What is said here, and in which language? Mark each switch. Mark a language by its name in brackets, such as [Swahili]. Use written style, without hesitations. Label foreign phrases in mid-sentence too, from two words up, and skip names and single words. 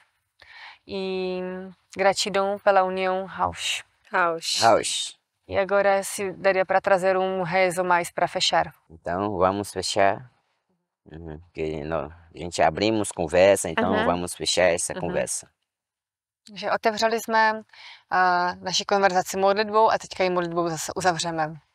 [Portuguese] E gratidão pela união, Rausch. Rausch. E agora se daria para trazer um rezo mais para fechar. Então vamos fechar. Que a gente abrimos conversa, então vamos fechar essa conversa. [Czech] Takže otevřeli jsme naši konverzaci modlitbou a teďka ji modlitbou zase uzavřeme.